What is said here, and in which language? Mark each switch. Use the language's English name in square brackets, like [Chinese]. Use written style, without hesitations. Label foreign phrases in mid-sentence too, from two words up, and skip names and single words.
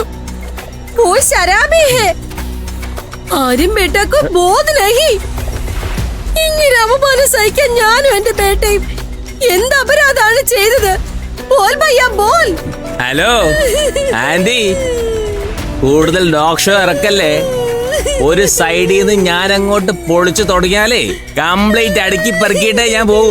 [Hindi] वो शराबी है. आर्यन बेटा को बोध नहीं. [Malayalam] ഇങ്ങനെ അപമാനം സഹിക്കാൻ ഞാനും എന്റെ ബേട്ടയും എന്ത് അപരാധമാണ് ചെയ്തത്? [Hindi] बोल भैया बोल. [Malayalam] ഹലോ ആന്റി, കൂടുതൽ [English] dog show [Malayalam] ഇറക്കല്ലേ. ഒരു സൈഡിൽ നിന്ന് ഞാൻ അങ്ങോട്ട് പൊളിച്ചു തുടങ്ങിയാലേ കംപ്ലീറ്റ് അടുക്കി പെറുക്കിയിട്ടേ ഞാൻ പോകൂ.